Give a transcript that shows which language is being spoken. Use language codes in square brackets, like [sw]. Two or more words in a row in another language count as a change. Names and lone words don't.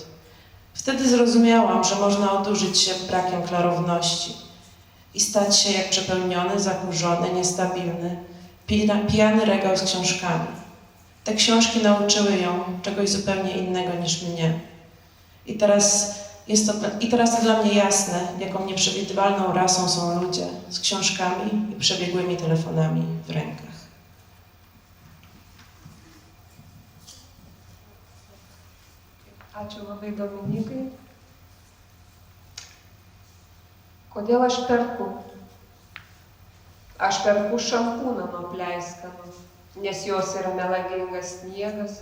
[pl] Wtedy zrozumiałam, że można odurzyć się brakiem klarowności i stać się jak przepełniony, zakurzony, niestabilny, pijany regał z książkami. Te książki nauczyły ją czegoś zupełnie innego niż mnie. I teraz to dla mnie jasne, jaką nieprzewidywalną rasą są ludzie z książkami i przebiegłymi telefonami w rękach. [lt] Ačiū labai Dominikai. Kodėl aš perku? Aš perku šampūną nuo pleiskano, nes jos yra melagingas sniegas.